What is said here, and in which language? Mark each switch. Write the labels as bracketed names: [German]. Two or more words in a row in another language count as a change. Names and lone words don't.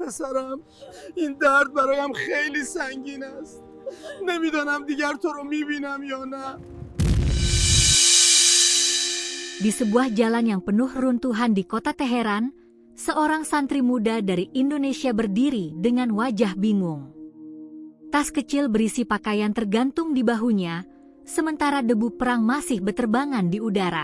[Persian] پسرم این درد برایم خیلی سنگین است. نمیدانم دیگر تو رو میبینم یا نه. [Indonesian] Di sebuah jalan yang penuh runtuhan di kota Teheran, seorang santri muda dari Indonesia berdiri dengan wajah bingung. Tas kecil berisi pakaian tergantung di bahunya, sementara debu perang masih berterbangan di udara.